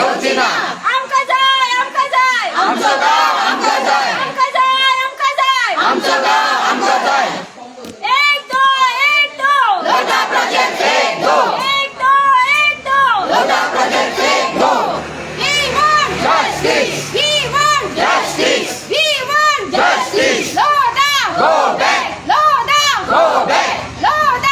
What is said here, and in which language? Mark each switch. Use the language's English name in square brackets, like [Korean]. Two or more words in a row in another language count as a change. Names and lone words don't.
[Konkani] ना आमकां जाय आमकां जाय आमचं गाव आमकां जाय आमकां जाय आमकां जाय आमचं गाव आमकां जाय [Hindi] एक दो लोधा प्रोजेक्ट एक दो एक दो लोधा प्रोजेक्ट एक दो [English] We want Justice. We want Justice. We want Justice. Loda Go back. Loda Go back. Loda